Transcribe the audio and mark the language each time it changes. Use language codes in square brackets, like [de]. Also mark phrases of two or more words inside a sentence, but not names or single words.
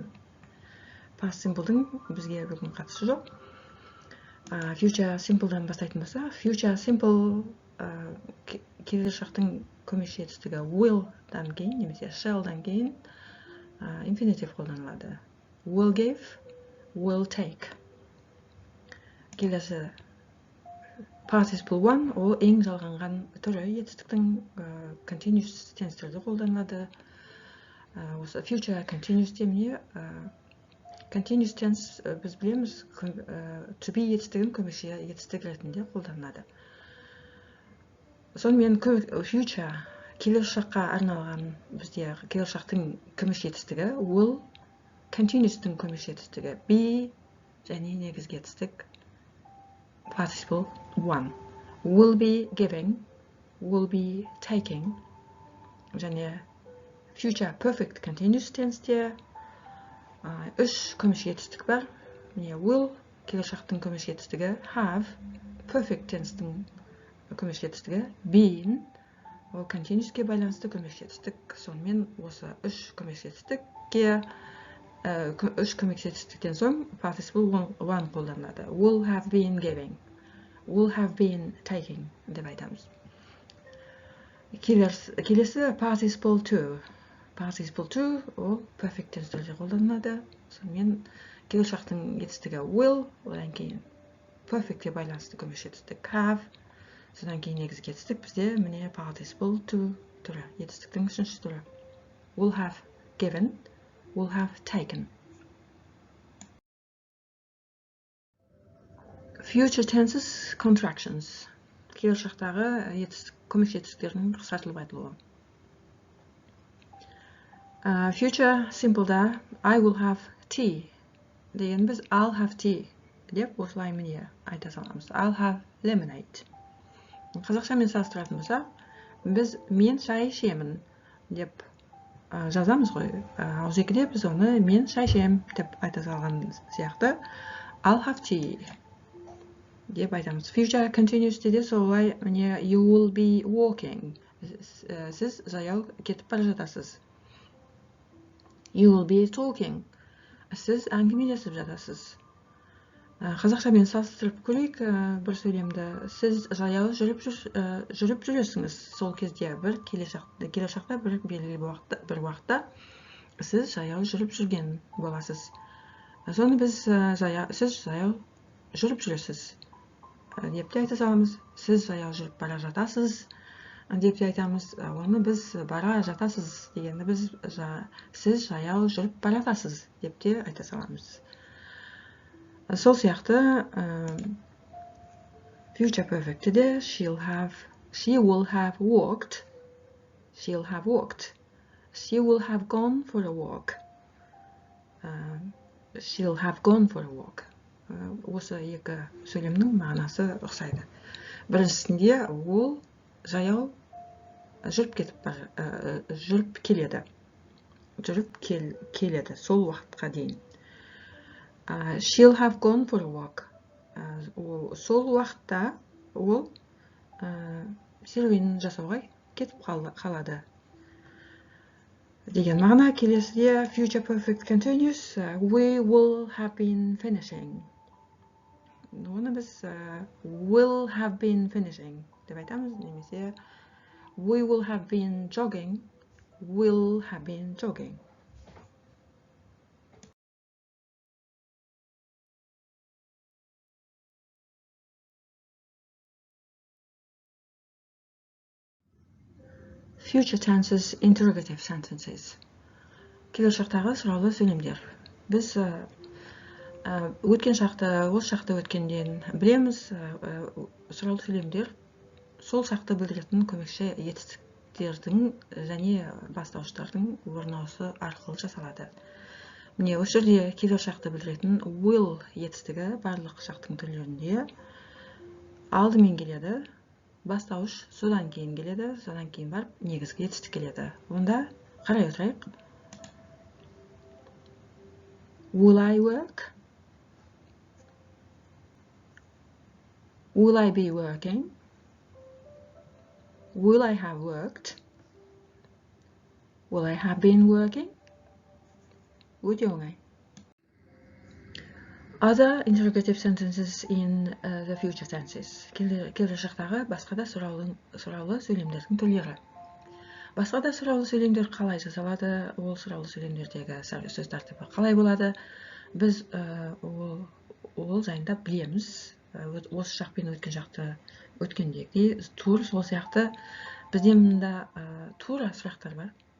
[en] Past simple'дың [kk] бізге бүгін қатысы жоқ. [en] Future simple'дан [kk] бастайтын болса, [en] future simple [kk] келешақтың көмекші етістігі will-дан кейін немесе shall-дан кейін infinitive қолданылады. [en] Will give, will take. [kk] Келесі [en] participle one, [kk] ол ең жалғанған түрі етістіктің [en] continuous tense'терде [kk] қолданылады. Осы [en] future continuous [kk] теміне [en] continuous tense [kk] біз білеміз to be етістігін көмекші етістік ретінде қолданылады. Сонымен future келешаққа арналған бізде келешақтың көмекші етістігі will, continuous'тың көмекші етістігі be және негізгі етістік [en] participle one. Will be giving, will be taking және future perfect continuous tense'те [kk] 3 көмекші етістік бар. Will келешақтың көмекші етістігі have, [en] perfect tense'тің [kk] көмекші етістігі been, ол continuous'ке байланысты көмекші етістік. Сонымен осы 3 көмекші етістікке 3 көмекші етістіктен соң participle one қолданылады. [en] Will have been giving, will have been taking [kk] деп айтамыз. Келесі [en] participle two. Participle two [kk] ол [en] perfect tense'терде [kk] қолданылады. Сонымен келешақтың етістігі will, одан кейін perfect'ке байланысты көмекші етістік have, содан кейін негізгі етістік бізде міне [en] participle two [kk] түрі, етістіктің 3-ші түрі. [en] Will have given, will have taken. Future tenses contractions. [kk] Келешақтағы көмекші етістіктердің қысқартылып айтылуы. [en] Future simple'да I will have tea [kk] деген біз [en] I'll have tea [kk] деп осылай міне айта саламыз. [en] I'll have lemonade. [kk] қазақшамен салыстыратын болсақ, біз мен шай ішемін деп жазамыз ғой. Ал жерде біз оны мен шай ішемін деп айта салған сияқты. [en] I'll have tea [kk] деп айтамыз. [en] Future continuous'те [kk] де солай, міне [en] you will be walking. [kk] Сіз жаяу кетіп бара жатасыз. [en] You will be talking. [kk] Сіз әңгімелесіп жатасыз. Қазақшамен салыстырып көрейік бір сөйлемді. Сіз жаяу жүріп жүресіңіз сол кезде, бір келешақта бір белгілі бір уақытта сіз жаяу жүріп жүрген боласыз. Соны біз сіз жаяу жүріп жүресіз деп те айта саламыз. Сіз жаяу жүріп бара жатасыз деп те айтамыз. Оны біз бара жатасыз дегенді біз сіз жаяу жүріп бара жатасыз деп те айта саламыз. Сол сияқты [en] future perfect де she will have walked, she will have gone for a walk, she'll have gone for a walk. [kk] Осы екі сөйлемнің мағынасы ұқсайды. Біріншісінде ол жаяу жүріп келеді сол уақытқа дейін. She'll have gone for a walk. Сол уақытта ол серуен жасауға кетіп қалады. Деген мағына. Келесіде [en] future perfect continuous, we will have been finishing. [kk] Оны біз [en] will have been finishing [kk] деп айтамыз, немесе [en] we will have been jogging, will have been jogging. Future tenses, interrogative sentences. [kk] Келешектегі сұраулы сөйлемдер. Біз өткен шақты, осы шақты өткенден білеміз. Сұраулы сөйлемдер сол шақты білдіретін көмекші етістіктердің және бастауыштардың орнауысы арқылы жасалады. Міне осы жерде келешекті білдіретін will етістігі барлық шақтың түрлерінде алдымен келеді. Бастауыш содан кейін келеді, содан кейін барып негізгі етістік келеді. Онда қарай отырайық. [en] Will I work? Will I be working? Will I have worked? Will I have been working? [kk] Өте оңай. [en] Other interrogative sentences in the future tenses. [kk] Келешектегі басқа да сұраулы сөйлемдердің түрлері. Басқа да сұраулы сөйлемдер қалай жасалады, ол сұраулы сөйлемдердегі сөз тәртібі қалай болады, біз ол жайында білеміз. Осы шақпен өткен шақты өткендегі тур сол сияқты бізде мында тура сұрақтар бар.